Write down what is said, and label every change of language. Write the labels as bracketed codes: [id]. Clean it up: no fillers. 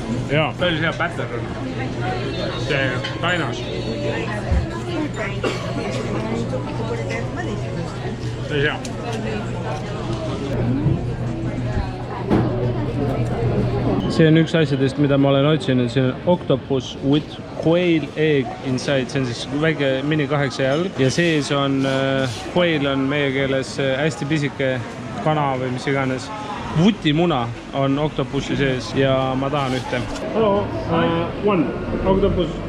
[et] Jaa, päris hea batter on. See kainas. Päris hea. See on üks asjadest, mida ma olen otsinud. See on [en] octopus with quail egg inside. [et] See on siis väike mini 8 jalg. Ja sees on, quail on meie keeles hästi pisike kana või mis iganes. Vutimuna on octopusi sees ja ma tahan ühte. [en] Hello, one octopus.